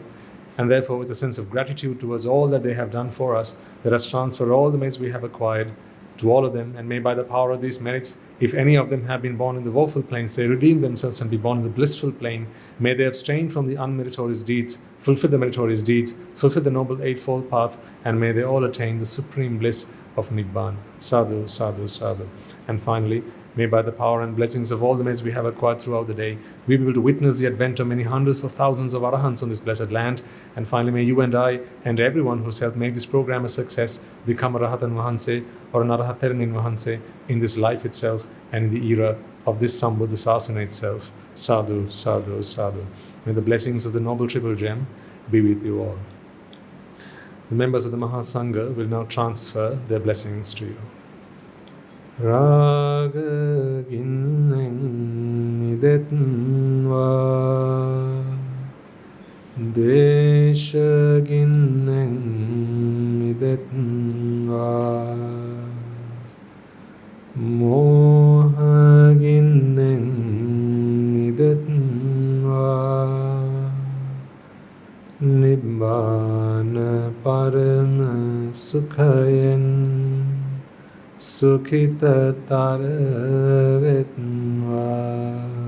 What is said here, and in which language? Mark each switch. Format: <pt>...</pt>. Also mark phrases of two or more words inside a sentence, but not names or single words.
<en>And therefore, with a sense of gratitude towards all that they have done for us, let us transfer all the merits we have acquired to all of them, and may by the power of these merits, if any of them have been born in the woeful planes, they redeem themselves and be born in the blissful plane. May they abstain from the unmeritorious deeds, fulfill the meritorious deeds, fulfill the Noble Eightfold Path, and may they all attain the supreme bliss of Nibbāna.</en> <pi>Sadhu, sadhu, sadhu.</pi> <en>And finally, May by the power and blessings of all the merits we have acquired throughout the day, we be able to witness the advent of many hundreds of thousands of Arahants on this blessed land. And finally, may you and I and everyone who's helped make this program a success become a</en> <si>රහතන් වහන්සේ</si> <en>or an</en> <si>අරහතෙරින් වහන්සේ</si> <en>in this life itself and in the era of this Sambuddha Sasana itself.</en> <pi>Sadhu, sadhu, sadhu.</pi> <en>May the blessings of the Noble Triple Gem be with you all. The members of the Mahasangha will now transfer their blessings to you.</en> <si>රාග ගින්නෙන් මිදෙත්වා, ද්වේෂ ගින්නෙන් මිදෙත්වා, මෝහ ගින්නෙන් මිදෙත්වා, නිබ්බාන පරම සුඛයෙන් සුඛිත තරවෙත්වා,</si>